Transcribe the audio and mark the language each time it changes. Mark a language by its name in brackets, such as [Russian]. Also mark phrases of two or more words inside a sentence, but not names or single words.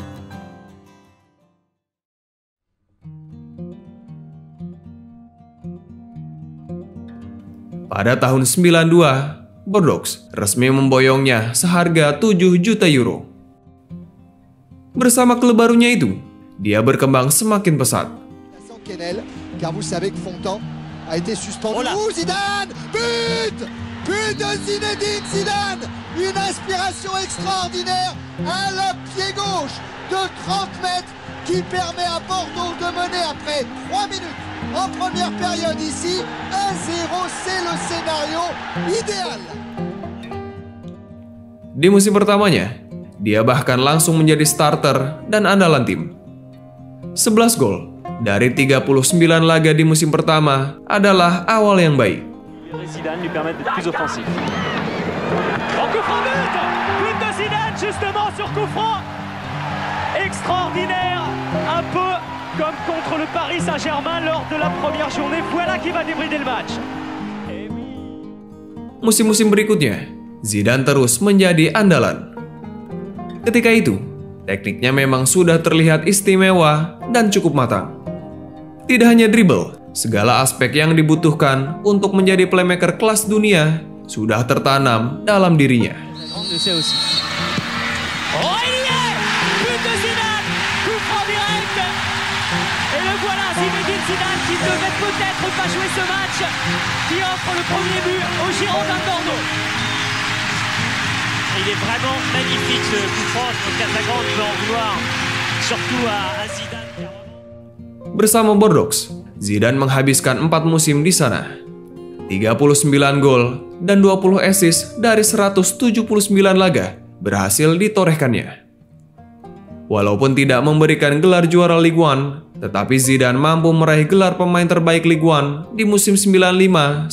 [Indonesian] Pada tahun 92, Bordeaux resmi memboyongnya seharga 7 juta euro. Bersama klub barunya itu, dia berkembang semakin pesat. [French] Car vous savez que Fontan a été suspendu. Zidane! But! But de Zinedine Zidane! Une inspiration extraordinaire à la pied gauche de 30 mètres qui permet à Bordeaux de mener après 3 minutes en première période ici. 1-0, c'est le scénario idéal. [Indonesian] Di musim pertamanya, dia bahkan langsung menjadi starter dan andalan tim. 11 gol dari 39 laga di musim pertama adalah awal yang baik. [French] Zidane lui permet d'être plus offensif. Coup franc but de Zidane justement sur coup franc. Extraordinaire, un peu comme contre le Paris Saint-Germain lors de la première journée. Voilà qui va débrider le match. [Indonesian] Musim-musim berikutnya, Zidane terus menjadi andalan. Ketika itu, tekniknya memang sudah terlihat istimewa dan cukup matang. Tidak hanya dribble, segala aspek yang dibutuhkan untuk menjadi playmaker kelas dunia sudah tertanam dalam dirinya. [French] Oh, il y est! But de Zidane! Coup franc direct! Et le voilà, Zinedine Zidane qui devait peut-être pas jouer ce match, qui offre le premier but aux Girondins Bordeaux. Il est vraiment magnifique ce coup franc. Je pense qu'Attaquant peut en vouloir, surtout à Zidane. [Indonesian] Bersama Bordeaux, Zidane menghabiskan 4 musim di sana. 39 gol dan 20 assist dari 179 laga berhasil ditorehkannya. Walaupun tidak memberikan gelar juara Ligue 1, tetapi Zidane mampu meraih gelar pemain terbaik Ligue 1 di musim 95-96.